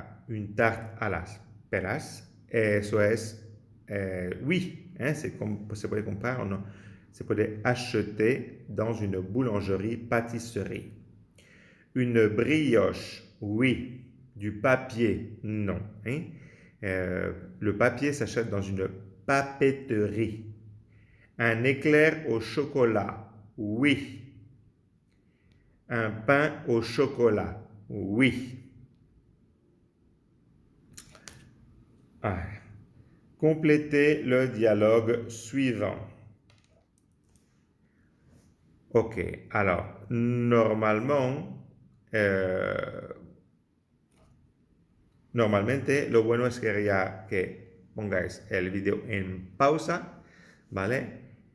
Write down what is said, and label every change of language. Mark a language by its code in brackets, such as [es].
[fr] Une tarte [es] a las peras, eso es [fr] oui, [es] se puede comprar o no. se puede [fr] acheter dans une boulangerie-pâtisserie. Une brioche, oui. Du papier, non. Hein? Le papier s'achète dans une papeterie. Un éclair au chocolat, oui. Un pain au chocolat, oui. Ah. Complétez le dialogue suivant. [es] Ok, [fr] alors, [es] normalmente lo bueno sería que pongáis el video en pausa, ¿vale?